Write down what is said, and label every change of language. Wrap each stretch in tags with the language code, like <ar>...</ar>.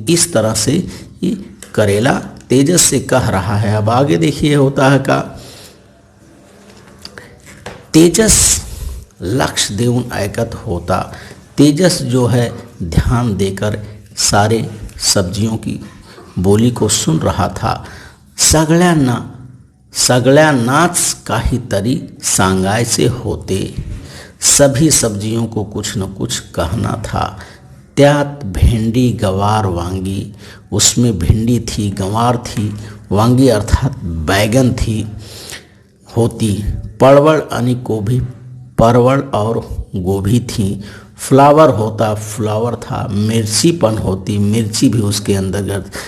<hi>इस तरह से ये करेला तेजस से कह रहा है। अब आगे देखिए होता है का,</hi> <mr>तेजस लक्ष्य देऊन ऐकत होता।</mr> <hi>तेजस जो है ध्यान देकर सारे सब्जियों की बोली को सुन रहा था।</hi> <mr>सगळ्यांनाच काहीतरी सांगायचे होते।</mr> <hi>सभी सब्जियों को कुछ न कुछ कहना था।</hi> <mr>त्यात भेंडी गवार वांगी,</mr> <hi>उसमें भिंडी थी, गंवार थी, वांगी अर्थात बैगन थी होती,</hi> <mr>परवल आणि गोभी,</mr> <hi>परवल और गोभी थी,</hi> <mr>फ्लावर होता,</mr> <hi>फ्लावर था,</hi> <mr>मिर्चीपन होती,</mr> <hi>मिर्ची भी उसके अंदर।</hi>